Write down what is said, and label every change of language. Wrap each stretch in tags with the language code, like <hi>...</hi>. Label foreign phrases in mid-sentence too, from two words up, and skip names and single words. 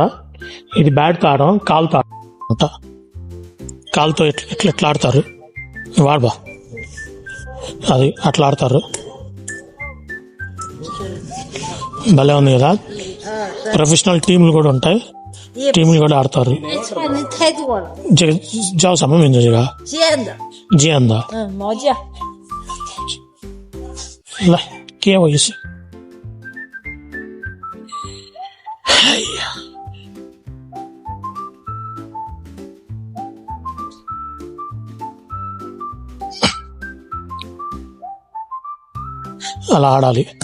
<te>ఇది బ్యాట్తో ఆడడం, కాలుతో ఆడట. కాలుతో ఎట్లా ఆడతారు వాడబా, అది అట్లా ఆడతారు. భలే ఉంది కదా.</te> <en>professional teams</en> <te>కూడా ఉంటాయి, టీంలు కూడా ఆడతారు.</te> <zh>太多了，这个叫什么名字？这个尖的，尖的。毛尖。来，给我一次。</zh> <te>哎呀，అలా ఆడాలి.</te>